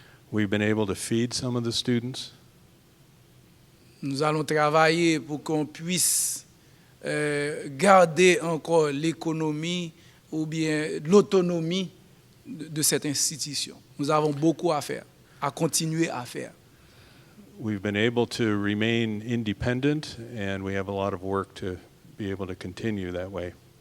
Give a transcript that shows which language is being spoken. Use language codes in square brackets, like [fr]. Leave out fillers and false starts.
[en] We've been able to feed some of the students. [fr] Nous allons travailler pour qu'on puisse garder encore l'économie ou bien l'autonomie de cette institution. Nous avons beaucoup à faire, à continuer à faire. [en] We've been able to remain independent, and we have a lot of work to be able to continue that way.